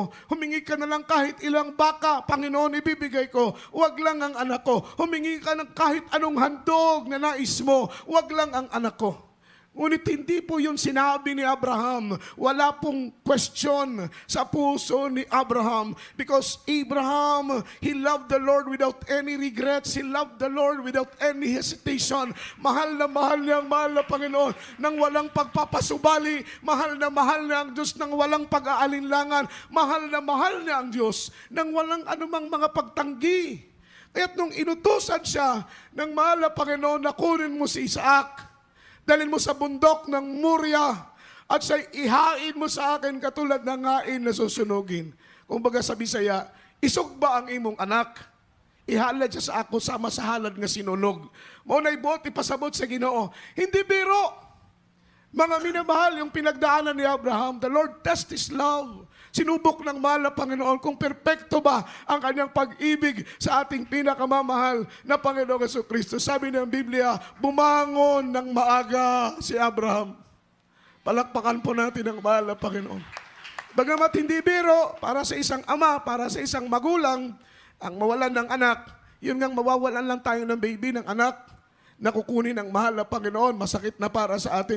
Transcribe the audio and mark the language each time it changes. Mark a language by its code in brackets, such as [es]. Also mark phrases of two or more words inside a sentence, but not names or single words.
[tl] Humingi ka na lang kahit ilang baka, Panginoon, ibibigay ko, wag lang ang anak ko. Humingi ka ng kahit anong handog na nais mo, wag lang ang anak ko. Ngunit hindi po yun sinabi ni Abraham. Wala pong question sa puso ni Abraham. [en] Because Abraham, he loved the Lord without any regrets. He loved the Lord without any hesitation. [tl] Mahal niya ang mahal na Panginoon nang walang pagpapasubali. Mahal niya ang Diyos nang walang pag-aalinlangan. Mahal niya ang Diyos nang walang anumang mga pagtanggi. Kaya't nung inutusan siya ng mahal na Panginoon na kunin mo si Isaac, dalhin mo sa bundok ng Moria at sa ihain mo sa akin katulad ng hain na susunugin. Kung baga sa Bisaya, [ceb] isugba ang imong anak. Ihalad siya sa ako sama sa halad nga sinunog. Maunay buot ipasabot sa Ginoo. [tl] Hindi biro. Mga minamahal, yung pinagdaanan ni Abraham, [en] the Lord test His love. [tl] Sinubok ng mahal na Panginoon kung perpekto ba ang kanyang pag-ibig sa ating pinakamamahal na Panginoong Jesucristo. Sabi ng Biblia, bumangon ng maaga si Abraham. Palakpakan po natin ang mahal na Panginoon. Bagamat hindi biro, para sa isang ama, para sa isang magulang, ang mawalan ng anak, yun ngang mawawalan lang tayo ng baby, ng anak, na kukunin ng mahal na Panginoon, masakit na para sa atin.